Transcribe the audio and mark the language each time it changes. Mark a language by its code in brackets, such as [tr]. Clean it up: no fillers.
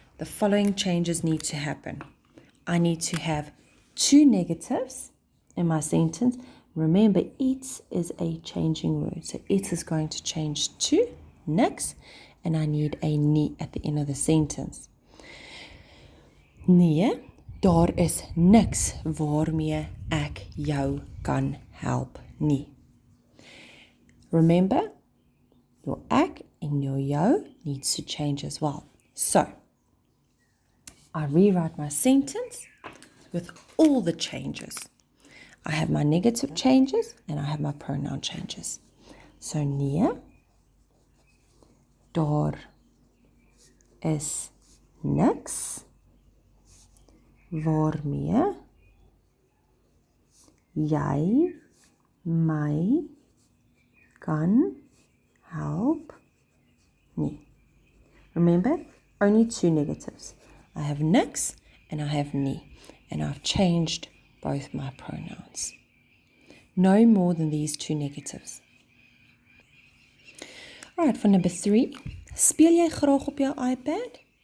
[en] The following changes need to happen. I need to have 2 negatives in my sentence. Remember, iets is a changing word. So it is going to change to niks, and I need a nie at the end of the sentence. [af] Nee, daar is niks waarmee ek jou kan help nie. [en] Remember, your ek and your jou needs to change as well. So, I rewrite my sentence with all the changes. I have my negative changes and I have my pronoun changes. [af] So, nee, daar is niks waarmee jy my kan help nie. [en] Remember, only 2 negatives. I have niks and I have nie, and I've changed both my pronouns. No more than these 2 negatives. Alright, for number 3. [af] Speel jy graag op jou iPad?